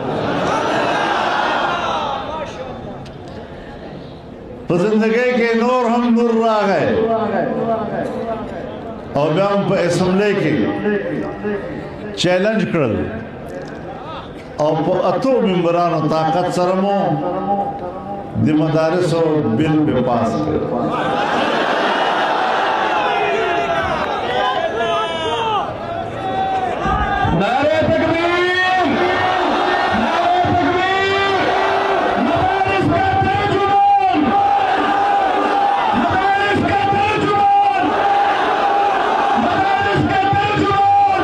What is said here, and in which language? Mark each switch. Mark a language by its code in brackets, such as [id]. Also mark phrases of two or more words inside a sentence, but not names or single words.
[ps] په زندګۍ کې نور هم نور راغی او بیا هم په اسمبلی کې چیلنج کړل او په اتو ممبرانو طاقت سره مو د مدارسو بل په پاس کړ. [ur] نعرۂ تکبیر، نعرۂ تکبیر، مدارس کا ترجمان، مدارس کا ترجمان، مدارس کا ترجمان, मदारिस का तर्जुमान,